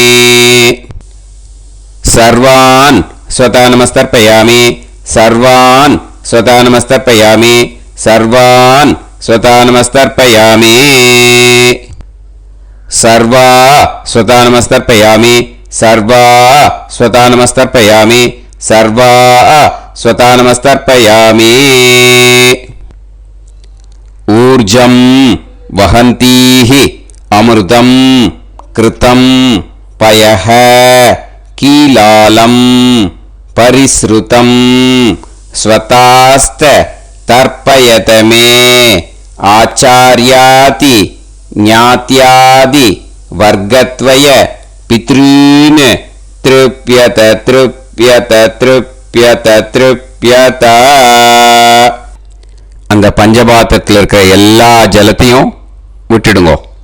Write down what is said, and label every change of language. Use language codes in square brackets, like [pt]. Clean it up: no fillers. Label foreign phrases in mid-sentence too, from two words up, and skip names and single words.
[sa] सर्वान् स्वधा नमस्तर्पयामि सर्वान् स्वधा नमस्तर्पयामि सर्वान् स्वधा नमस्तर्पयामि सर्वा स्वधा नमस्तर्पयामि सर्वा स्वधा नमस्तर्पयामि सर्वा स्वधा नमस्तर्पयामि ऊर्जं वहन्तीः अमृतं कृतं पयः कीलालं परिस्रुतं स्वधास्थ तर्पयत मे आचार्यादि ज्ञात्यादि वर्गद्वय पितॄन् तृप्यत तृप्यत तृप्यत तृप्यत. [ta] அந்த பஞ்சபாத்திரத்தில் இருக்கிற எல்லா ஜலத்தையும் விட்டுடுங்கோ.